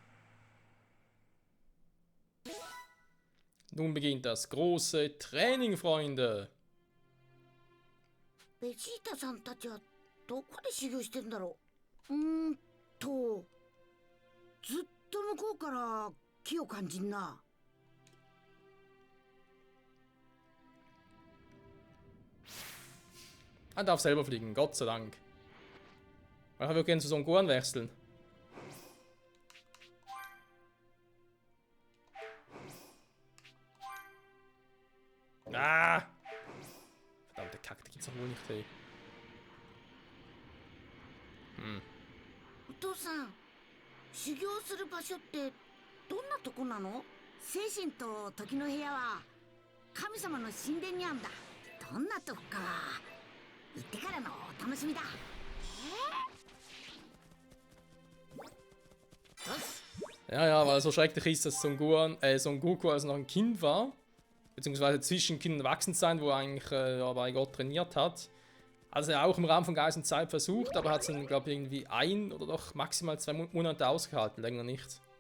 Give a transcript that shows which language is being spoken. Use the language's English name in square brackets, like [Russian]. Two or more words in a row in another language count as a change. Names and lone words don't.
[German] Nun beginnt das große Training, Freunde. [Japanese] ベジータさんたちはどこで修行してんだろう。ずっと向こうから木を感じんな。 [German] Er darf selber fliegen, Gott sei Dank. Ich würde gerne zu Son Gohan wechseln. Ah! Verdammte Kacke, die gibt's doch wohl nicht, hey. [Japanese] お父さん、修行する場所ってどんなとこなの？精神と時の部屋は神様の神殿にあんだ。どんなとこか行ってからのお楽しみだ。 [German] Ja, ja, weil so schrecklich ist, dass Son Goku also noch ein Kind war. Beziehungsweise zwischen Kind und Erwachsensein, wo er eigentlich bei Gott trainiert hat. Also er auch im Rahmen von Geist und Zeit versucht, aber hat es dann, glaube ich, irgendwie 1 oder doch maximal 2 Monate ausgehalten, länger nicht.